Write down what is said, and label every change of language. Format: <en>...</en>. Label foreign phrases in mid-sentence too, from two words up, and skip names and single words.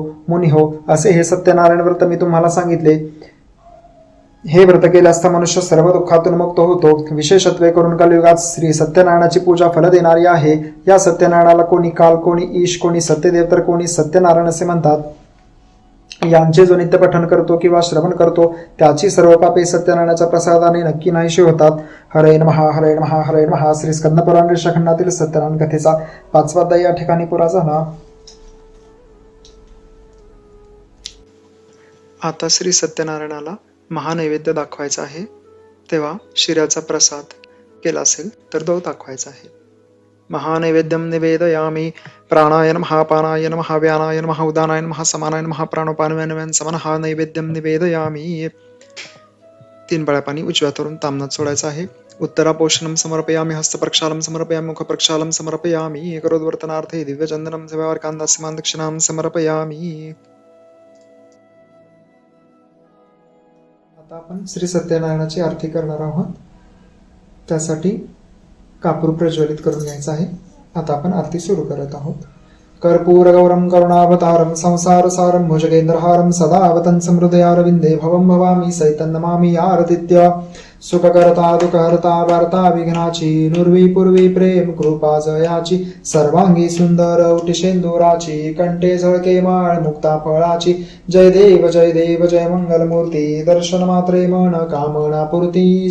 <mr>मुनी हो, असे हे सत्यनारायण व्रत मी तुम्हाला सांगितले. हे व्रत केले असता मनुष्य सर्व दुःखातून मुक्त होतो. विशेषत्वे करून कलियुगात श्री सत्यनारायणाची पूजा फल देणारी आहे. या सत्यनारायणाला कोणी काल, कोणी ईश, कोणी सत्यदेव तर कोणी सत्यनारायण असे म्हणतात. यांचे जो नित्य पठण करतो किंवा श्रवण करतो त्याची सर्व पापे सत्यनारायणाच्या प्रसादाने नक्की नाहीशी होतात.</mr> <sa>हरे नमः, हरे नमः, हरे नमः.</sa> <mr>श्री स्कंदपुराण ऋषखंडातील सत्यनारायण कथेचा 5वा अध्याय या ठिकाणी पुरा झाला. आता श्री सत्यनारायणाला महानैवेद्य दाखवायचा आहे, तेव्हा शिऱ्याचा प्रसाद केला असेल तर तो दाखवायचा आहे.</mr> <sa>महानैवेद्यम निवेदयामि प्राणाय नमः, पानाय नमः, व्यानाय नमः, उदानाय नमः, समानाय नमः, प्राणोपानव्यान समनः नैवेद्यम निवेदयामि.</sa> <mr>3 बळ्या पाणी उजव्या हातावरून ताम्हणात सोडायचं आहे.</mr> <sa>उत्तरापोषणम समर्पयामि, हस्तप्रक्षालं समर्पयामि, मुखप्रक्षालं समर्पयामि, करोद्वर्तनार्थे दिव्यचंदनं सेवार्कान्दास्यमान् दक्षिणां समर्पयामि.</sa> <mr>आता आपण श्री सत्यनारायणाची आरती करणार आहोत. त्यासाठी कापूर प्रज्वलित करून घ्यायचा आहे. आता आपण आरती सुरू करत आहोत.</mr> <sa>कर्पूरगौरं करुणावतारं संसारसारं भुजगेन्द्रहारं सदा वतंसं हृदयारविन्दे भवं भवामि सहितं नमामि आरतित्य.</sa> <mr>सुखकर्ता दुःखहर्ता वार्ता विघ्नाची, नुर्वी पूर्वी प्रेम कृपा जयाची, सर्वांगी सुंदर उटिशेंदुराची, कंठे झळके माळ मुक्ता फळाची. जय देव जय मंगलमूर्ती, दर्शन मात्रे मन कामना पूर्ती.</mr>